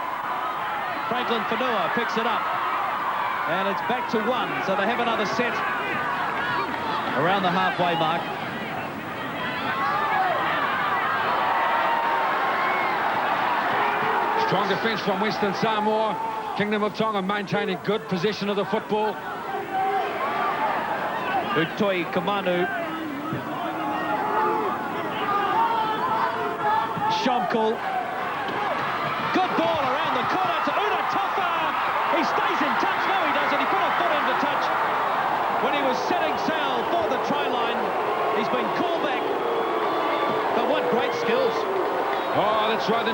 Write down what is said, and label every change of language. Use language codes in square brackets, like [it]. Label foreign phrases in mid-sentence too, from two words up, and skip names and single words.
[en] Franklin Whanua picks it up. And it's back to 1, so they have another set around the halfway mark. Strong defence from Western Samoa. Kingdom of Tonga maintaining good possession of the football. Utoi Kamanu. Shomkul. Good ball around the corner to Una Tofa. He stays in touch. No, he doesn't. He put a foot into touch when he was setting sail for the try line. He's been called back. But what great skills. Oh, that's right.